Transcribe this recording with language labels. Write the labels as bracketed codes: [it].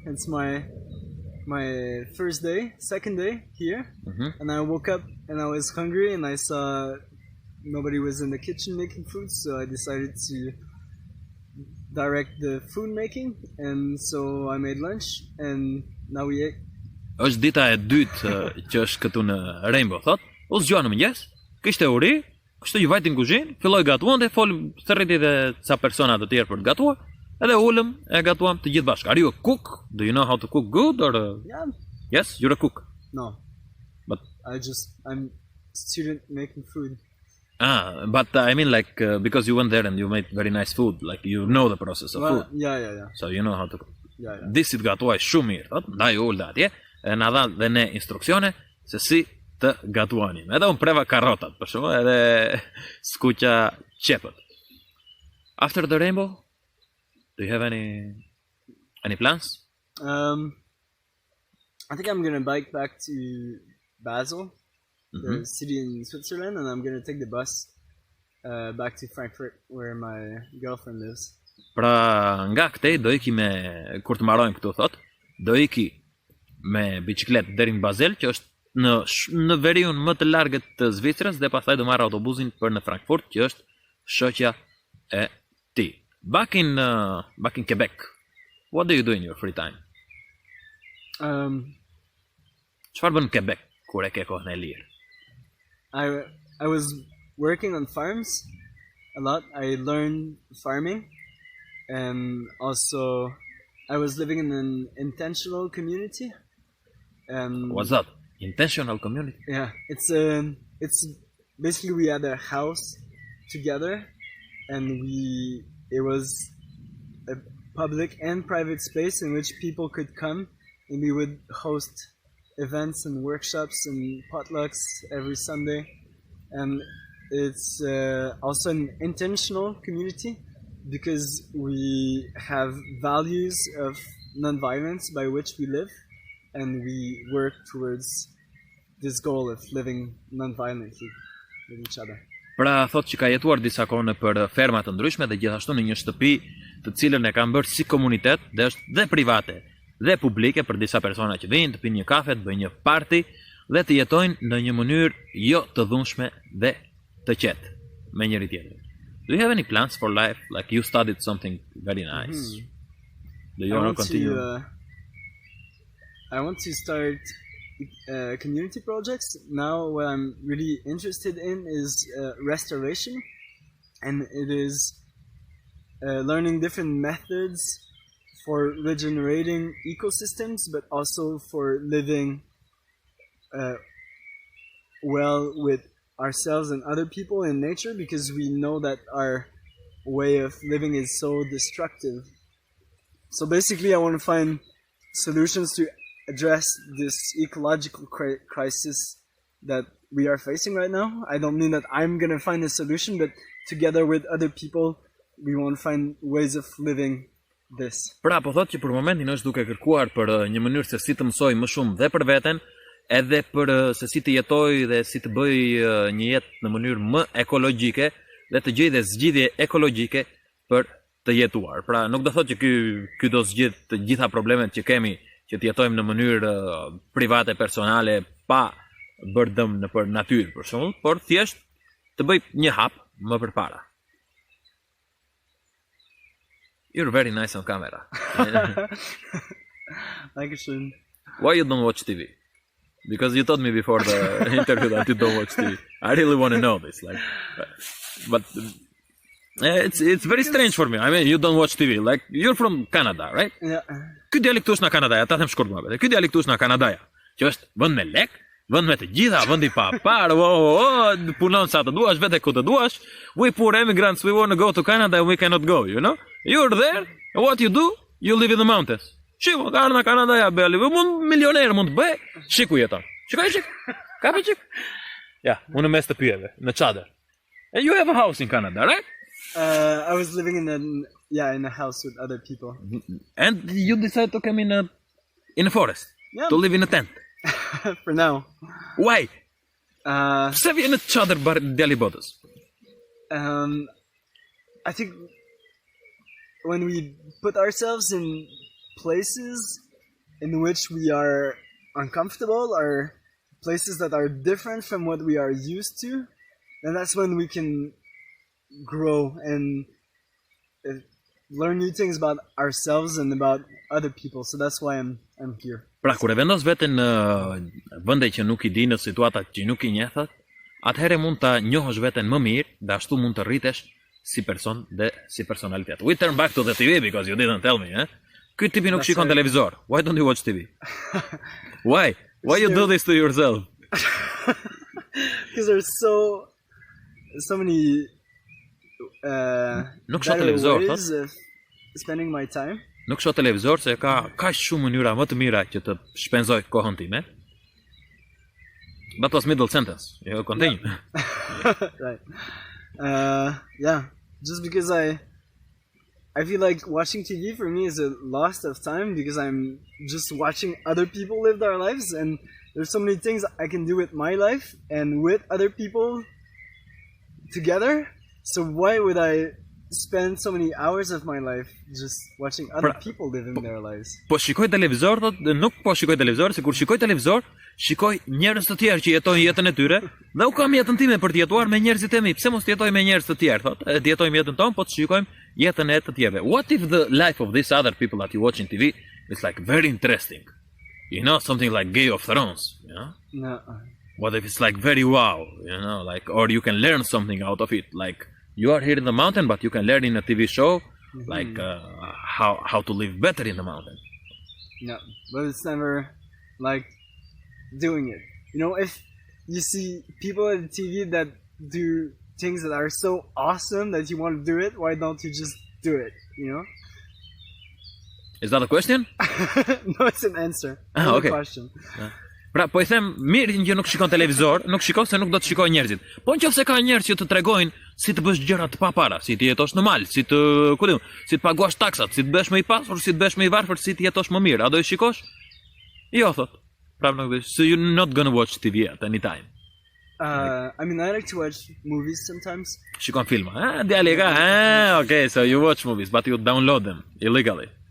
[en] It's my first day, second day here, and I woke up and I was hungry and I saw nobody was in the kitchen making food, so I decided to direct the food making, and so I made lunch and now we ate. [sq] Është dita e dytë që është këtu në Rainbow, thot. U zgjua në mëngjes, kishte uri, kështu që vajti në kuzhinë, filloi gatuante, fol thërriti dhe ca persona të tjerë për të gatuar, edhe ulëm e gatuam të gjithë bashkë. [en] Are you a cook? Do you know how to cook good or Yeah. Yes, you're a cook. No. But I'm student making food. But I mean like because you went there and you made very nice food, like you know the process of food. Yeah. So you know how to cook. Yeah. [sq] Disit gatuaj shumë mirë, thot, ndaj ulë atje, e na dha dhe ne instruksione se si të gatuanin. Edhe unë preva karotat, për shumë, edhe skuqa qepët. [en] After the rainbow, do you have any plans? I think I'm gonna bike back to Basel, the city in Switzerland, and I'm gonna take the bus back to Frankfurt, where my girlfriend lives. [sq] Pra nga këtej do iki kur të mbarojmë këtu thot, do iki me biçikletë deri në Basel, që është në veriun më të largët të Zvicrës, dhe pastaj do marr autobusin për në Frankfurt, që është shoqja e tij. [en] Back in Quebec, what do you do in your free time? [sq] Çfarë bën në Quebec kur e ke kohën e lirë? [en] I was working on farms a lot. I learned farming, and also I was living in an intentional community. What's that? Intentional community? Yeah, it's basically we had a house together, and it was a public and private space in which people could come, and we would host events and workshops and potlucks every Sunday. And it's also an intentional community because we have values of non-violence by which we live, and we work towards this goal of living non-violently with each other. [sq] Pra thot që ka jetuar disa kohë në për ferma të ndryshme dhe gjithashtu në një shtëpi të cilën e kanë bërë si komunitet dhe është dhe private dhe publike për disa persona që vinë të pinë një kafe, të bëjnë një party dhe të jetojnë në një mënyrë jo të dhunshme dhe të qetë me njëri tjetrin. [en] Do you have any plans for life? Like you studied something very nice. Do you want to continue? I want to start community projects. Now what I'm really interested in is restoration, and it is learning different methods for regenerating ecosystems, but also for living well with ourselves and other people in nature, because we know that our way of living is so destructive. So basically I want to find solutions to address this ecological crisis that we are facing right now. I don't mean that I'm going to find a solution, but together with other people we want to find ways of living this. [sq] Pra po thot që për momentin është duke kërkuar për një mënyrë se si të mësoj më shumë dhe për veten, edhe për se si të jetoj dhe si të bëj një jetë në mënyrë më ekologjike dhe të gjej dhe zgjidhje ekologjike për të jetuar. Pra nuk do thotë që ky do zgjidh të gjitha problemet që kemi, që të jetojmë në mënyrë private, personale, pa bërë dëm në për natyrë për shembull, por thjesht të bëj një hap më përpara. [en] You're very nice on camera. [de] Dankeschön. [en] Why you don't watch TV? Because you told me before the interview that you don't watch TV. I really want to know this. Like, but it's very strange for me. I mean, you don't watch TV. Like, you're from Canada, right? Yeah. [sq] Ky djalë këtu është në Kanada, ta them shkurt më. Ky djalë këtu është në Kanadaja, që është vend me lek, vend me të gjitha, vendi pa parë, punon sa të duash, vete ku të duash. [en] We poor immigrants, we want to go to Canada and we cannot go, you know? You're there, and what you do? You live in the mountains. [sq] Shiko, ka në Kanadaja, belli, mund milioner mund të bëj, shiku jeton. Shik. Kapi çik. Ja, unë mes të pyjeve, në çadër. [en] And you have a house in Canada, right? I was living in a house with other people. And you decided to come in a forest? Yeah. To live in a tent? For now. Why? Uh, [sq] Pse vjen në çadër djali botës? [en] I think when we put ourselves in places in which we are uncomfortable, or places that are different from what we are used to, then that's when we can grow and learn new things about ourselves and about other people. So that's why I'm here. [sq] Pra, kur e vendos veten në vende që nuk I di, në situata që nuk I njeh, atëherë mund ta njohësh veten më mirë dhe ashtu mund të rritesh si person dhe si personalitet. [en] We turn back to the TV because you didn't tell me, eh? [sq] Ky tipi nuk shikon televizor. [en] Why don't you watch TV? Why? Why you do this to yourself? Because there's so many [sq] Nuk shoh [en] better [sq] televizor, [en] ways of spending my time. [sq] Nuk shoh televizor se ka kaq shumë mënyra më të mira që të shpenzoj kohën time. [en] That was middle sentence. You continue. Right. Yeah. Just because I feel like watching TV for me is a loss of time, because I'm just watching other people live their lives, and there's so many things I can do with my life and with other people together. So why would I spend so many hours of my life just watching other people living their lives. [sq] Po shikoj televizor, thot, nuk po shikoj televizor, se kur shikoj televizor, shikoj njerëz të tjerë që jetojnë jetën e tyre, dhe u kam jetën time për të jetuar me njerëzit e mi. Pse mos të jetoj me njerëz të tjerë, thot? Të jetojmë jetën tonë, po të shikojmë jetën e të tjerëve. [en] What if the life of these other people that you watch in TV is like very interesting? You know, something like Game of Thrones, you know? No. What if it's like very wow, you know, like, or you can learn something out of it, like you are here in the mountain, but you can learn in a TV show, like how to live better in the mountain. No, but it's never like doing it. You know, if you see people on TV that do things that are so awesome that you want to do it, why don't you just do it, you know? Is that a question? No, it's an answer. Ah, okay. Question. [sq] Pra, po i them, mirë që nuk shikon televizor, nuk shikon se nuk do të shikoj njerëzit. Po nëse ka njerëz që të tregojnë si të bësh gjëra të papara, si të jetosh në mal, si të, ku diun, si të paguash taksat, si të bësh më i pasur, si të bësh më i varfër, si të jetosh më mirë. A do i shikosh? Jo, thot. Prapë nuk bësh. [en] So you're not gonna watch TV at any time. I mean, I like to watch movies sometimes. [sq] Shikon filma. Djali ka. [en] Okay, so you watch movies, but you download them illegally.